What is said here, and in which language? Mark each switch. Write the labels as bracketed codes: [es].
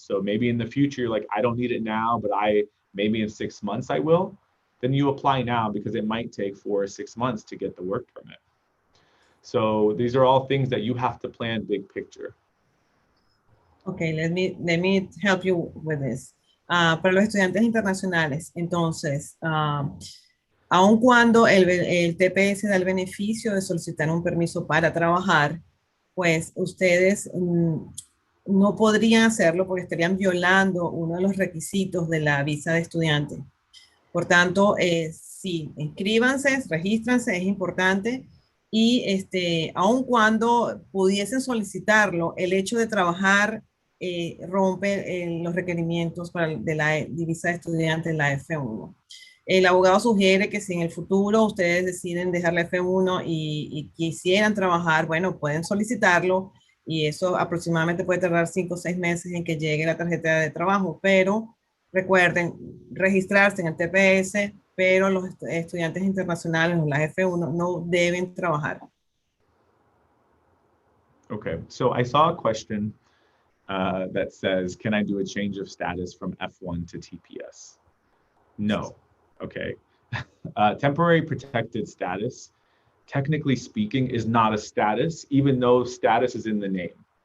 [en] So maybe in the future, you're like, I don't need it now, but maybe in 6 months I will, then you apply now because it might take 4 or 6 months to get the work permit. So these are all things that you have to plan big picture. Okay, let me help you with this. [es] Para los estudiantes internacionales, entonces, aun cuando el TPS da el beneficio de solicitar un permiso para trabajar, pues ustedes no podrían hacerlo porque estarían violando uno de los requisitos de la visa de estudiante. Por tanto, sí, inscríbanse, regístrense, es importante. Y aun cuando pudiesen solicitarlo, el hecho de trabajar rompe los requerimientos de la visa de estudiante, la F1. El abogado sugiere que si en el futuro ustedes deciden dejar la F1 y quisieran trabajar, bueno, pueden solicitarlo y eso aproximadamente puede tardar 5 o 6 meses en que llegue la tarjeta de trabajo, pero recuerden registrarse en el TPS, pero los estudiantes internacionales o las F1 no deben trabajar. [en] Okay, so I saw a question that says, can I do a change of status from F1 to TPS? No, okay. Temporary protected status, technically speaking, is not a status, even though status is in the name.